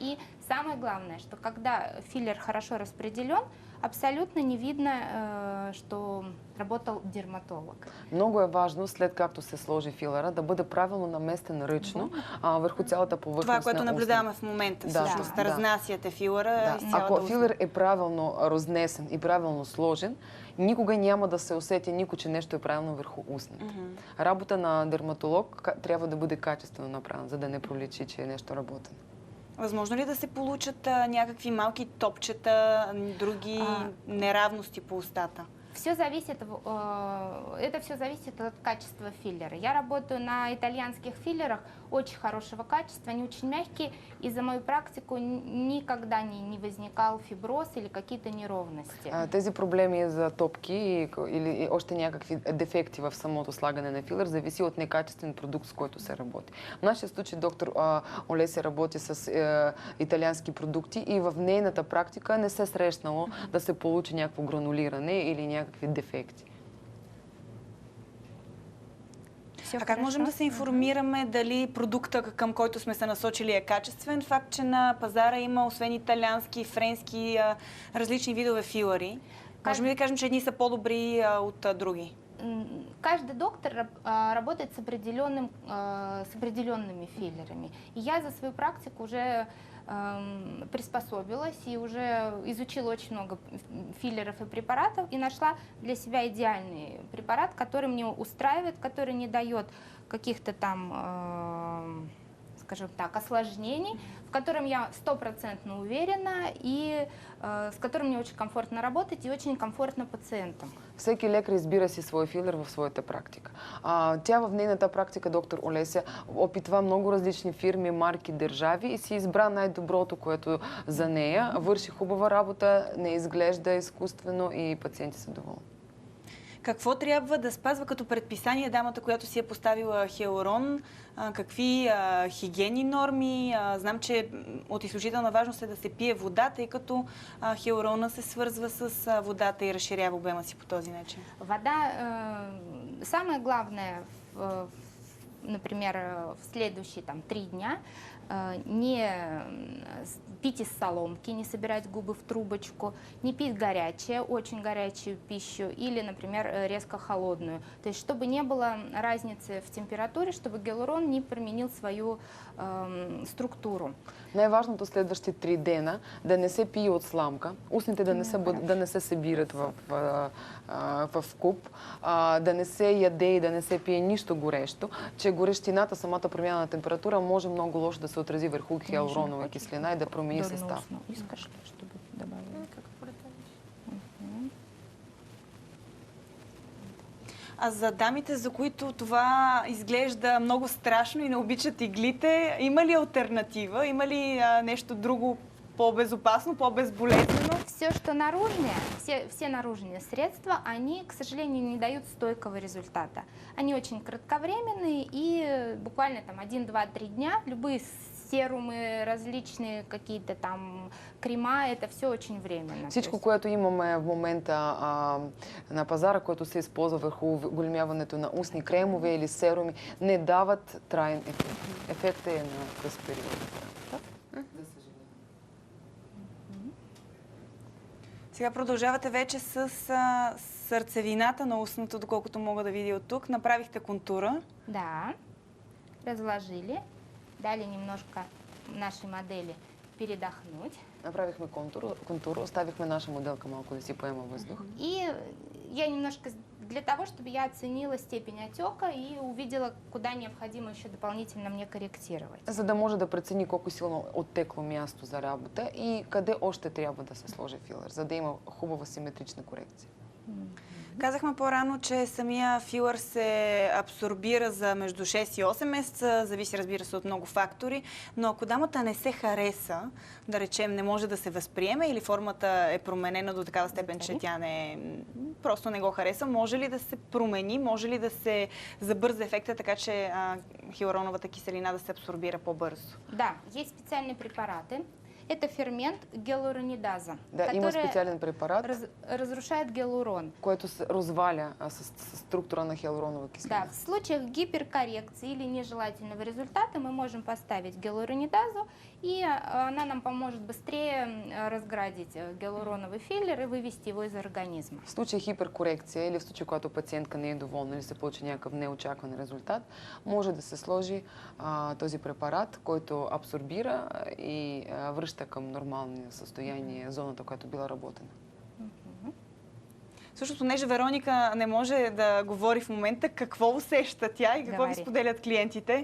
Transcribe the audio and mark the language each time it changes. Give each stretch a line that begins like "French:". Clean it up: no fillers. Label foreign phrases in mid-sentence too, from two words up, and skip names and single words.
Russian: И самое главное, что когда филлер хорошо распределен, абсолютно не видно, что работал дерматолог.
Bulgarian: Много е важно, след както се сложи филера, да бъде правилно наместен ръчно върху цялата повърхност Това, на което устната. наблюдаваме в момента, Да, всъщност, да. разнасяте филера из цялата Ако устна. филер е правилно разнесен и правилно сложен, никога няма да се усети никой, че нещо е правилно върху устната. Работа на дерматолог трябва да бъде качествено направена, за да не проличи, че е нещо работено. Възможно ли да се получат някакви малки топчета, други неравности по устата?
Russian: Это все зависит от качества филлера. Я работаю на итальянских филлерах очень хорошего качества, они очень мягкие, и за мою практику никогда не возникал фиброз или какие-то неровности.
Bulgarian: Тези проблеми за топки или още някакви дефекти в самото слагане на филер зависи от некачествен продукт, с който се работи. В нашия случай доктор Олеся работи с италиански продукти и в нейната практика не се срещнало да се получи някакво гранулиране или някакви дефекти. А как можем да се информираме дали продукта, към който сме се насочили, е качествен? Факт, че на пазара има, освен италиански, френски, различни видове филери. Можем ли да кажем, че едни са по-добри от други?
Russian: Каждый доктор работает с определенными филлерами. И я за свою практику уже приспособилась и уже изучила очень много филлеров и препаратов и нашла для себя идеальный препарат, который мне устраивает, который не дает каких-то там, скажем так, осложнений, в котором я 100% уверена и с которым мне очень комфортно работать и очень комфортно пациентам.
Bulgarian: Всеки лекар избира си свой филер в своята практика. Тя в нейната практика, доктор Олеся, опитва много различни фирми, марки, държави и си избра най-доброто, което за нея. Върши хубава работа, не изглежда изкуствено и пациенти са доволни. Какво трябва да спазва като предписание дамата, която си е поставила хиалурон? Какви хигиенни норми? Знам, че от изключителна важност е да се пие вода, тъй като хиалурона се свързва с водата и разширява обема си по този начин.
Russian: Вода, самое главное, например, в следующие 3 дня не пить из соломки, не собирать губы в трубочку, не пить очень горячую пищу или, например, резко холодную. То есть, чтобы не было разницы в температуре, чтобы гиалурон не променил свою структуру.
Bulgarian: Най-важното следващите 3 дена да не се пие от сламка, устните да не се събират в куп, да не се яде и да не се пие нищо горещо, че горещината, самата промяна на температура може много лошо да се отрази върху хиалуронова киселина и да промени състав. Искаш ли,
Russian: чтобы добавили?
Bulgarian: А за дамите, за които това изглежда много страшно и не обичат иглите, има ли алтернатива? Има ли нещо друго по-безопасно, по-безболезнено?
Russian: Все, что наружное, все наружные средства, они, к сожалению, не дают стойкого результата. Они очень кратковременные и буквально 1, 2, 3 дня любые серумы, различные какие-то там крема, это все очень временно.
Bulgarian: Всичко, което имаме в момента на пазара, което се използва върху големяването на устни кремове или серуми, не дават траен ефект. Ефектът е на къс период. Сега продължавате вече с сърцевината на устното, доколкото мога да видя от тук. Направихте контура.
Russian: Да, разложили, дали немножко нашей модели передохнуть.
Bulgarian: Направихме контур, оставихме наша моделка малко да си поема въздух.
Russian: И я немножко, для того, чтобы я оценила степень отека и увидела, куда необходимо еще дополнительно мне корректировать.
Bulgarian: За да може да прецени колко силно оттекло място за работа и къде още трябва да се сложи филер, за да има хубава симетрична корекция. Казахме по-рано, че самия филър се абсорбира за между 6 и 8 месеца, зависи, разбира се, от много фактори, но ако дамата не се хареса, да речем, не може да се възприеме или формата е променена до такава степен, че тя просто не го хареса, може ли да се промени, може ли да се забърза ефекта, така че хиалуроновата киселина да се абсорбира по-бързо?
Russian: Да, есть специальные препараты. Это фермент гиалуронидаза,
Bulgarian: Да, има
Russian: который
Bulgarian: специален препарат,
Russian: разрушает гиалурон.
Bulgarian: който се разваля с структура на хиалуронова киселина.
Russian: Да, в случаях гиперкоррекции или нежелательного результата мы можем поставить гиалуронидазу, и она нам поможет быстрее разградить гиалуроновый филлер и вывести его из организма.
Bulgarian: В случай хиперкорекция или в случай, когато пациентка не е доволна или се получи някакъв неочакван резултат, може да се сложи този препарат, който абсорбира и връща към нормалния състояние зоната, която била работена. Всъщност, понеже Вероника не може да говори в момента, какво усеща тя и какво ви споделят клиентите?